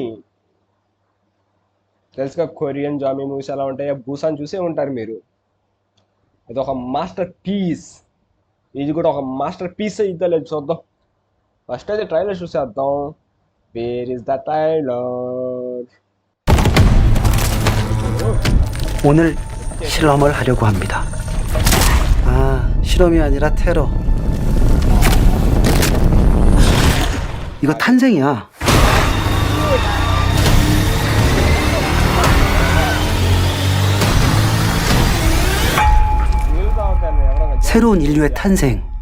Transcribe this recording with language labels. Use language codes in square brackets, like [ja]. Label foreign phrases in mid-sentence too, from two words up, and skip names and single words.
[te] తెలుసుగా కొరియన్ జాంబీ మూవీస్ ఎలా ఉంటాయో, బూసాన్ చూసే ఉంటారు మీరు. అది ఒక మాస్టర్ పీస్. ఇది కూడా ఒక మాస్టర్ పీస్ అయితే లేదు చూద్దాం. ఫస్ట్ అయితే ట్రైలర్ చూసేద్దాం. [en] Where is the trailer? [ko] 오늘 실험을 하려고 합니다. 아, 실험이 아니라 테러. 이거 탄생이야. 새로운 인류의 탄생.